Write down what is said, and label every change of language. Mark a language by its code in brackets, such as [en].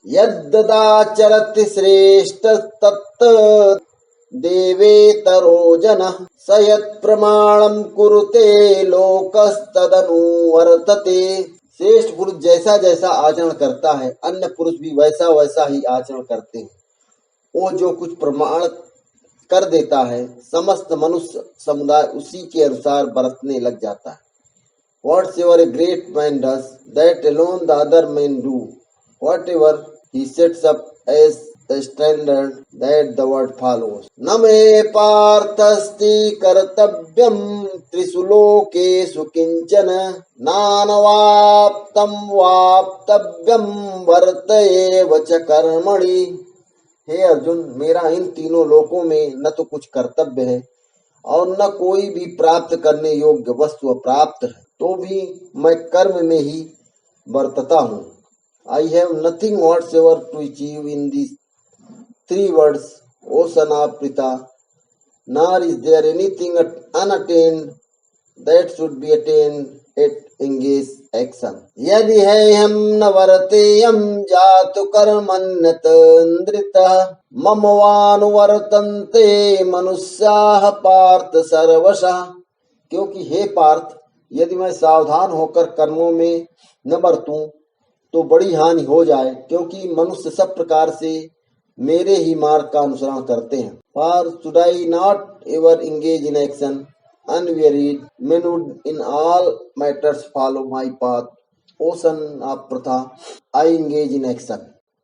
[sa] यद्ददाचरत् श्रेष्ठ तत् देवेतरो जनः स यत्प्रमाणं कुरुते लोकस्तदनु वर्तते। [hi] श्रेष्ठ पुरुष जैसा जैसा आचरण करता है, अन्य पुरुष भी वैसा वैसा ही आचरण करते हैं। वो जो कुछ प्रमाण कर देता है, समस्त मनुष्य समुदाय उसी के अनुसार बरतने लग जाता है। [en] Whatever a great man does, that alone the other men do. Whatever he sets up as the standard, that the world follows. [sa] न मे पार्थस्ति कर्तव्यं त्रिषु लोकेषु किंचन नानवाप्तं वाप्तव्यं वर्तयेव च कर्मणि। [hi] हे अर्जुन, मेरा इन तीनों लोकों में न तो कुछ कर्तव्य है और न कोई भी प्राप्त करने योग्य वस्तु प्राप्त है, तो भी मैं कर्म में ही बरतता हूँ। [en] I have nothing whatsoever to achieve in these three words, O son of Pritha, nor is there anything unattained that should be attained at engaged action. [sa] यदि हम न वर्तेयं जातु कर्मण्यतन्द्रितः मम वानुवर्तन्ते मनुष्याः पार्थ सर्वशः। [hi] क्योंकि हे पार्थ, यदि मैं सावधान होकर कर्मों में न बरतूं तो बड़ी हानि हो जाए, क्योंकि मनुष्य सब प्रकार से मेरे ही मार्ग का अनुसरण करते हैं। [en] For should I not ever engage in action unwearied, men would in all matters follow my path. O son of Pritha, I engage in action.